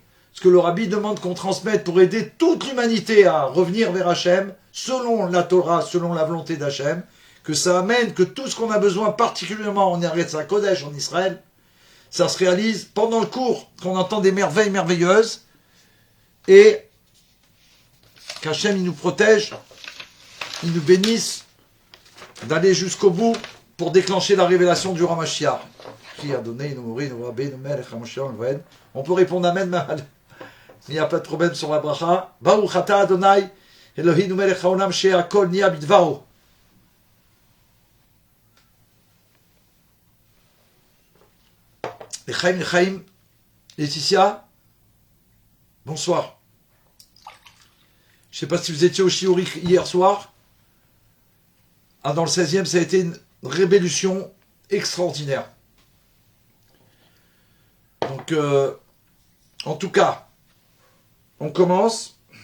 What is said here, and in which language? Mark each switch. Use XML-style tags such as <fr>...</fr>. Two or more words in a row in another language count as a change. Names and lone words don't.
<fr>Ce que le Rabbi demande qu'on transmette pour aider toute l'humanité à revenir vers Hachem, selon la Torah, selon la volonté d'Hachem, que ça amène que tout ce qu'on a besoin, particulièrement en</fr> <he>ארץ הקודש,</he> <fr>en Israël, ça se réalise pendant le cours, qu'on entend des merveilles merveilleuses, et qu'Hachem il nous protège, il nous bénisse d'aller jusqu'au bout pour déclencher la révélation du Ramashiach. Qui a donné, on peut répondre Amen, mais il n'y a pas de problème sur la bracha.</fr> <he>ברוך אתה אדוני אלוהינו מלך העולם שהכל נהיה בדברו. Lechaim,</he> <fr>Laetitia, bonsoir. Je ne sais pas si vous étiez au Shiuri hier soir. Dans le 16e, ça a été une révolution extraordinaire. Donc, en tout cas, on commence.</fr>